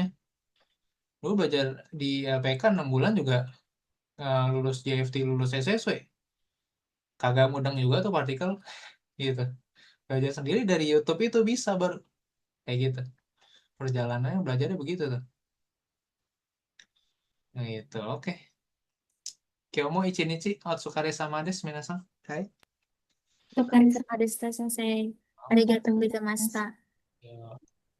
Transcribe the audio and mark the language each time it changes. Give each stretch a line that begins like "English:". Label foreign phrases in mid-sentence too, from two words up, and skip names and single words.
Indonesian: Dulu belajar di LPK 6 bulan juga, lulus JFT lulus SSW kagak mudeng juga tuh partikel gitu. Belajar sendiri dari YouTube itu bisa baru kayak gitu, perjalanannya belajarnya begitu tuh. Nah, gitu oke.
Japanese: 今日も一日お疲れ様です皆さん. Hai. お疲れ様でした、先生。ありがとうございました。 Yo.